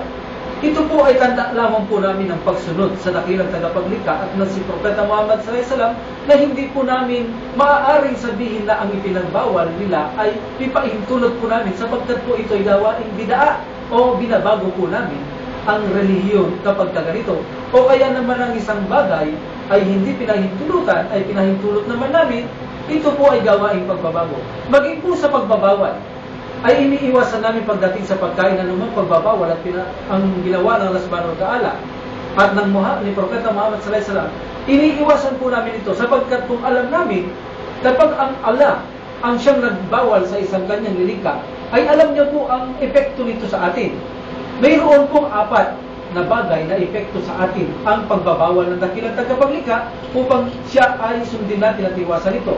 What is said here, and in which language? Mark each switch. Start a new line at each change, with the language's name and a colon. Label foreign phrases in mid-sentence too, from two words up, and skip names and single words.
Filipino: Ito po ay tanda lamang po namin ng pagsunod sa dakilang tagapaglikha at ng si Propeta Muhammad SAW na hindi po namin maaaring sabihin na ang ipinagbawal nila ay ipahintulot po namin sapagkat po ito ay gawaing bidaa o binabago po namin ang relihiyon kapag ganito. O kaya naman ang isang bagay ay hindi pinahintulutan, ay pinahintulot naman namin, ito po ay gawaing pagbabago. Maging po sa pagbabawal, ay iniiwasan namin pagdating sa pagkain na naman pagbabawal at ang ginawa ng Allah
Arabic: سبحانه وتعالى
Filipino: at ng ni Propeta Muhammad
Arabic: صلى الله عليه وسلم.
Filipino: Iniiwasan po namin ito sapagkat kung alam namin kapag ang Allah ang siyang nagbawal sa isang kanyang nilikha, ay alam niya po ang epekto nito sa atin. Mayroon pong 4 na bagay na epekto sa atin ang pagbabawal ng dakilang tagapaglikha upang siya ay sundin natin at iwasan ito.